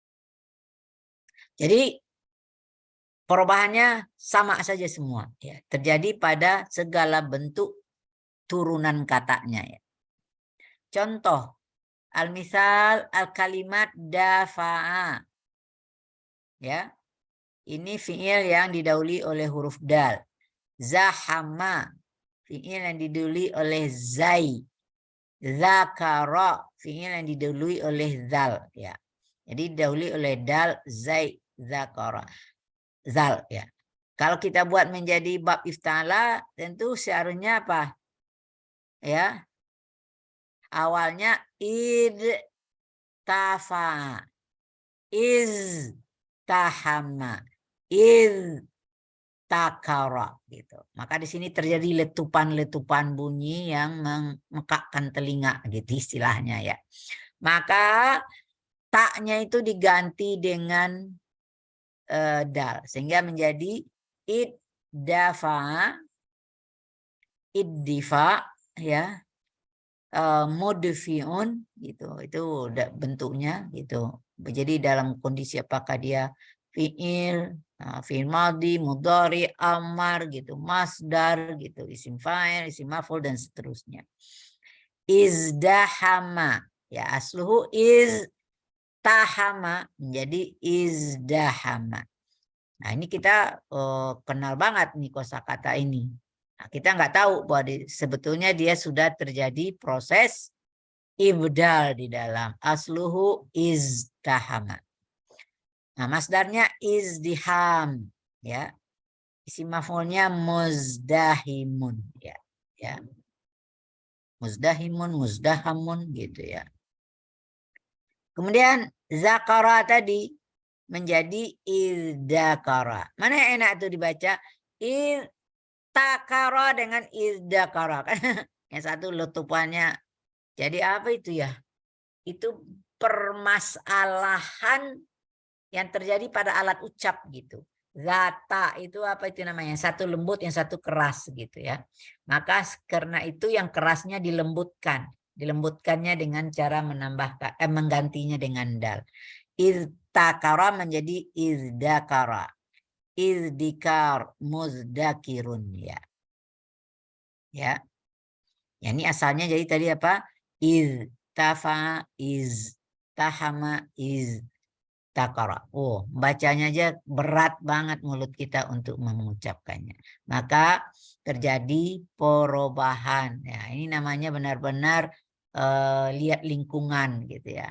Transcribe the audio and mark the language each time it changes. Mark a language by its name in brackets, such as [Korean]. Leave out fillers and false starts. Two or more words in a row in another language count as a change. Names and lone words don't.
[Indonesian] Jadi perubahannya sama saja semua ya, terjadi pada segala bentuk turunan katanya ya. Contoh, [Arabic] المثال الكلمة دفع [Indonesian] ya. Ini fi'il yang didahului oleh huruf dal. Zahama, fi'il yang didahului oleh zai. Zakara, fi'il yang didahului oleh zal ya. Jadi didahului oleh dal, zai, zakara, zal ya. Kalau kita buat menjadi bab ifta'ala, tentu seharusnya apa? Ya. Awalnya [Arabic] ادتفع، ازتحم، اذتكر [Indonesian] gitu. Maka di sini terjadi letupan-letupan bunyi yang memekakkan telinga gitu istilahnya ya. Maka taknya itu diganti dengan dal sehingga menjadi [Arabic] ادّفع، ادّفاع [Indonesian] ya, mudfi'un gitu. Itu udah bentuknya gitu. Jadi dalam kondisi apakah dia [Arabic] فعل، فعل ماضي، مضارع، أمر [Indonesian] gitu, masdar gitu, [Arabic] اسم فاعل، اسم مفعول [Indonesian] dan seterusnya. Izdahama ya, [Arabic] أصله ازدحم [Indonesian] menjadi izdahama. Nah, ini kita kenal banget nih kosakata ini. Nah, kita nggak tahu bahwa sebetulnya dia sudah terjadi proses ibdal di dalam. [Arabic] أصله ازدحم. [Indonesian] Nah, masdarnya izdiham ya. Isim maf'ulnya muzdahimun ya. Ya. [Arabic] مزدحِم، مزدحَم [Indonesian] gitu ya. Kemudian zakara tadi menjadi izdakara. Mana yang enak tuh dibaca? Takara dengan izdakara. Yang satu letupannya. Jadi apa itu ya? Itu permasalahan yang terjadi pada alat ucap gitu. Zata itu apa itu namanya? Satu lembut, yang satu keras gitu ya. Maka karena itu yang kerasnya dilembutkan. Dilembutkannya dengan cara menggantinya dengan dal. Iztakara menjadi izdakara. [Arabic] ادّكار مدّكر [Indonesian] ya. Ya. Ya ini asalnya jadi tadi apa? [Arabic] ازتفع، ازتحم، تكر. [Indonesian] Oh, bacanya aja berat banget mulut kita untuk mengucapkannya. Maka terjadi perubahan. Ya, ini namanya benar-benar lihat lingkungan gitu ya.